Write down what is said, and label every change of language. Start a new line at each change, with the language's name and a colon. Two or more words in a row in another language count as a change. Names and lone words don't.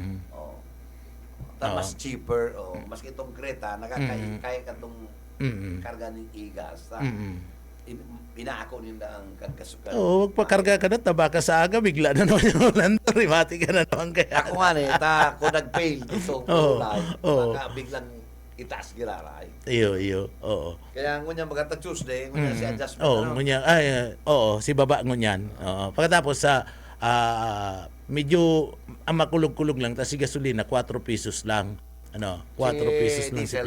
Bikol: Mas cheaper, maski itong Creta, kaya ka itong karga ng igas. Inaako nila ang kagkasukan. Oo, magpakarga ka na, taba ka sa aga, bigla na naman yung Orlando, rimati ka na naman kaya.
Filipino: Ako nga kung nag-fail dito, baka biglang itaas giraray.
Bikol: Iyo, oo. Kaya ngunya magata Tuesday, ngunya si adjustment. Ngunya, si baba ngunyan. Pagkatapos sa medyo makulog-kulog lang, tapos si gasolina 4 pesos lang. 4 pesos lang si